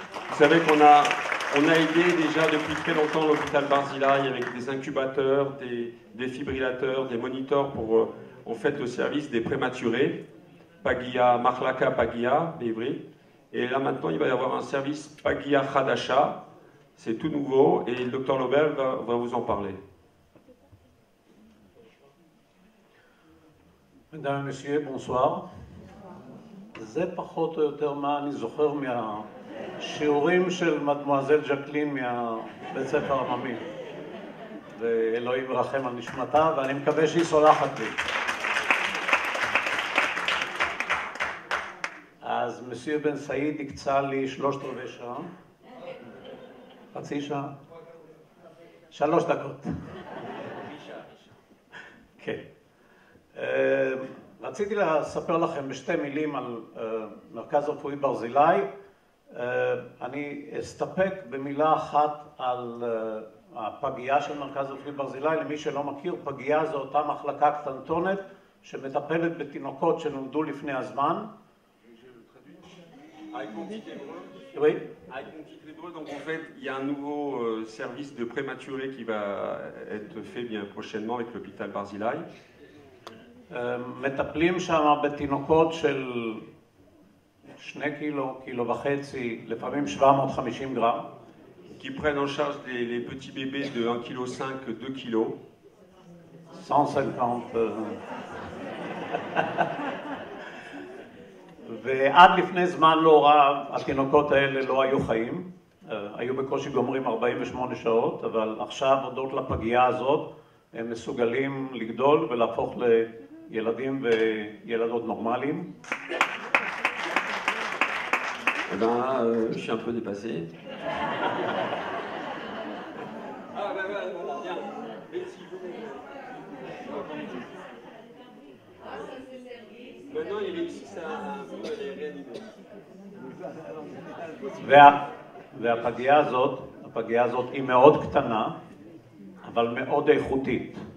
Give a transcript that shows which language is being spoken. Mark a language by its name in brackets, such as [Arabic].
[French] Vous savez qu'on a aidé déjà depuis très longtemps l'hôpital Barzilai avec des incubateurs, des défibrillateurs, des moniteurs pour en fait le service des prématurés, Pagia, Machlaka Pagia, Bévry. Et là maintenant il va y avoir un service Pagia Khadasha, c'est tout nouveau et le docteur Lobel va vous en parler. Mesdames et messieurs, bonsoir. [Hebrew] זה פחות או יותר מה אני זוכר מהשיעורים של מדמואזל ז'קלין מהבית ספר עממי. ואלוהים ירחם על נשמתה, ואני מקווה שהיא סולחת לי. אז מסייר בן סעיד הקצה לי 3/4 שעה. חצי שעה? 3 דקות. כן. רציתי לספר לכם בשתי מילים על מרכז רפואי ברזילי. אני אסתפק במילה אחת על הפגייה של מרכז רפואי ברזילי. למי שלא מכיר, פגייה זו אותה מחלקה קטנטונת שמטפלת בתינוקות שנולדו לפני הזמן. [French] Oui. Donc en fait, il y a un nouveau service de prématuré qui va être fait bien prochainement avec l'hôpital Barzilai. [Hebrew] מטפלים שם בתינוקות של 2 קילו, 1.5 קילו, לפעמים 750 גרם. [French] Qui prennent en charge les petits bébés de 1,5 kg, 2 kg. 150. [Hebrew] ועד לפני זמן לא רב, התינוקות האלה לא היו חיים. היו בקושי גומרים 48 שעות, אבל עכשיו, הודות לפגייה הזאת, הם מסוגלים לגדול ולהפוך לילדים וילדות נורמליים. [French] Eh ben, je suis un peu dépassé. Ah, ben, voilà, bien. Merci. Maintenant, ils réussissent à les réanimer. [Hebrew] והפגייה הזאת היא מאוד קטנה, אבל מאוד איכותית.